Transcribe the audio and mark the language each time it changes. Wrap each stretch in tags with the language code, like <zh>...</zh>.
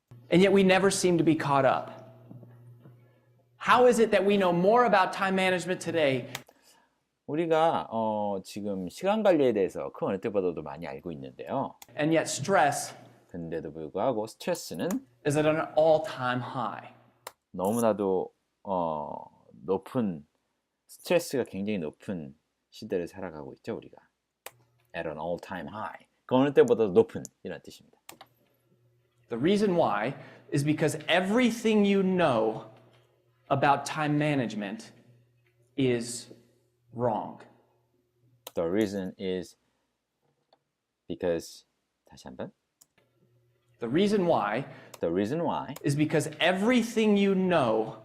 <en>and yet we never seem to be caught up? How is it that we know more about time management today?</en> <ko>우리가 지금 시간 관리에 대해서 그 어느 때보다도 많이 알고 있는데요.</ko> <en>And yet stress</en> <ko>근데도 불구하고 스트레스는</ko> <en>is at an all-time high.</en> <ko>너무나도 높은 스트레스가 굉장히 높은 시대를 살아가고 있죠, 우리가.</ko> <en>At an all-time high.</en> <ko>그 어느 때보다도 높은 이런 뜻입니다.</ko> <en>The reason why is because everything you know about time management is wrong. The reason is because</en> <ko>다시 한번.</ko> <en>The reason why is because everything you know</en>